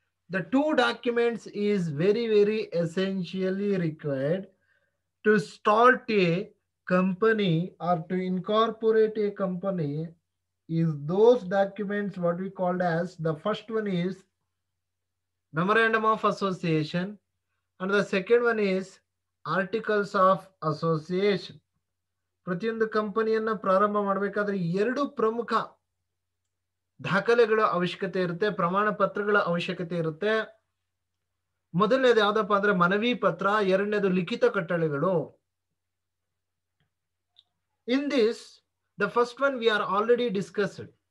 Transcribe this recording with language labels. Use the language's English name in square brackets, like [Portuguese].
[English] The two documents is very essentially required to start a company or to incorporate a company is those documents what we called as the first one is memorandum of association and the second one is articles of association. [Kannada] ಪ್ರತಿಯೊಂದು ಕಂಪನಿಯನ್ನ ಪ್ರಾರಂಭ ಮಾಡಬೇಕಾದ್ರೆ ಎರಡು ಪ್ರಮುಖ ದಾಖಲೆಗಳ ಅವಶ್ಯಕತೆ ಇರುತ್ತೆ, ಪ್ರಮಾಣ ಪತ್ರಗಳ ಅವಶ್ಯಕತೆ ಇರುತ್ತೆ. ಮೊದಲನೇದು ಯಾವ್ದಪ್ಪ ಅಂದ್ರೆ ಮನವಿ ಪತ್ರ, ಎರಡನೇದು ಲಿಖಿತ ಕಟ್ಟಳೆಗಳು. [English] In this, the first one we are already discussed.